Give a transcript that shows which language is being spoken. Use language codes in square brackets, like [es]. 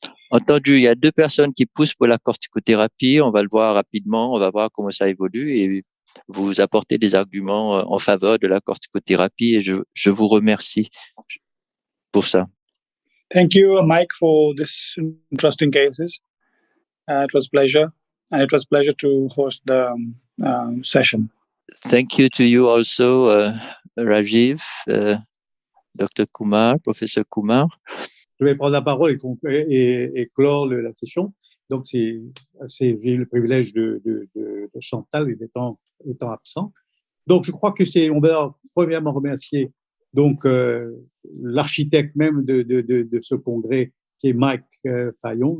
[fr] Entendu, il y a 2 personnes qui poussent pour la corticothérapie. On va le voir rapidement, on va voir comment ça évolue et vous apportez des arguments en faveur de la corticothérapie et je vous remercie pour ça. [en] Thank you, Mike, for this interesting cases. It was a pleasure, and it was a pleasure to host the session. Thank you to you also, Rajiv, Dr. Kumar, Professor Kumar. [fr] Je vais prendre la parole et clore la session. Donc, j'ai eu le privilège de Chantal étant absent. Donc, je crois que on va premièrement remercier donc l'architecte même de ce congrès, qui est Mike Fayon.